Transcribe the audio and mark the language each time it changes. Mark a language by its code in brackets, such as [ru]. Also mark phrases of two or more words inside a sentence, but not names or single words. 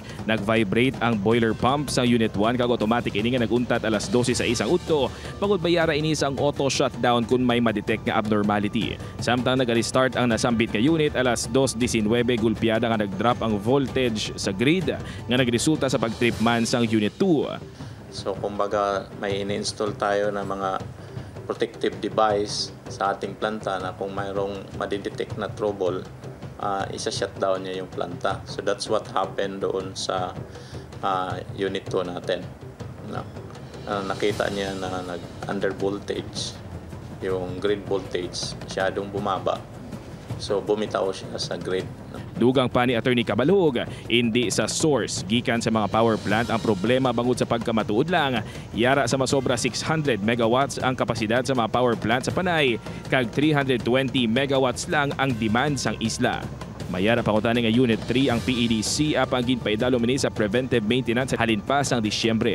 [hil] Nag-vibrate ang boiler pump sang Unit 1 kag automatic ini nga naguntat alas 12 sa isang utto, pagod bayara ini sang [en] auto shutdown [hil] kun may madetect nga abnormality. Samtang nag-restart ang nasambit nga unit alas 2:19 gulpiada nga nag-drop ang voltage sa grid nga nagresulta sa pagtrip man sang Unit 2. [tl] So kumbaga may ini-install tayo ng mga [en] protective device [tl] sa ating planta na kung mayroong madidetect na trouble, isa-shutdown niya yung planta. [en] So that's what happened [tl] doon sa Unit 2 natin. Nakita niya na nag-under voltage, yung [en] grid voltage, [tl] masyadong bumaba. So bumitaw siya sa grid. [hil] Dugang pa ni Attorney Cabalog, hindi sa source gikan sa mga power plant ang problema bangod sa pagkamatuod lang. Yara sa masobra 600 megawatts ang kapasidad sa mga power plant sa Panay, kag 320 megawatts lang ang demand sang isla. Mayara pa kutani nga Unit 3 ang PEDC apang ginpaidalo mini sa [en] preventive maintenance [hil] halin pa sang Disyembre.